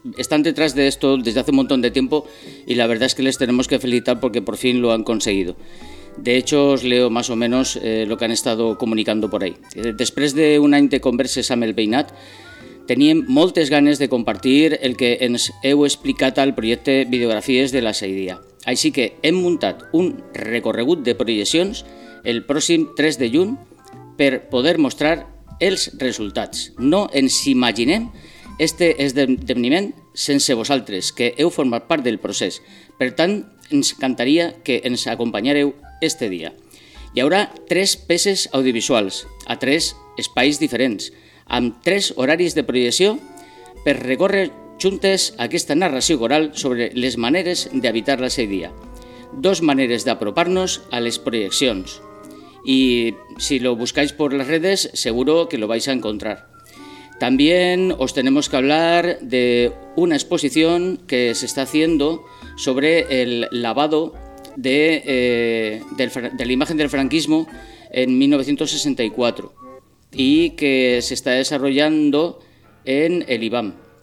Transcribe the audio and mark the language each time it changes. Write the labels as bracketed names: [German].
[Spanish] Están detrás de esto desde hace un montón de tiempo y la verdad es que les tenemos que felicitar porque por fin lo han conseguido. De hecho, os leo más o menos lo que han estado comunicando por ahí. [Catalan] Després de un any de converses amb el veïnat, tenien moltes ganes de compartir el que ens heu explicat al projecte Videografies de la Saidia. Així que hem muntat un recorregut de projeccions el pròxim 3 de juny per poder mostrar els resultats. No ens imaginem este esdeveniment sense vosaltres, que heu format part del procés. Per tant, ens encantaria que ens acompanyareu este dia. Hi haurà tres peces audiovisuals a tres espais diferents, amb tres horaris de projecció per recórrer juntes aquesta narració coral sobre les maneres d'habitar la Saidia. Dos maneres d'apropar-nos a les projeccions. [Spanish] I si lo buscáis por les redes, seguro que lo vais a encontrar. También os tenemos que hablar de una exposición que se está haciendo sobre el lavado de la imagen del franquismo en 1964 y que se está desarrollando en el IBAM.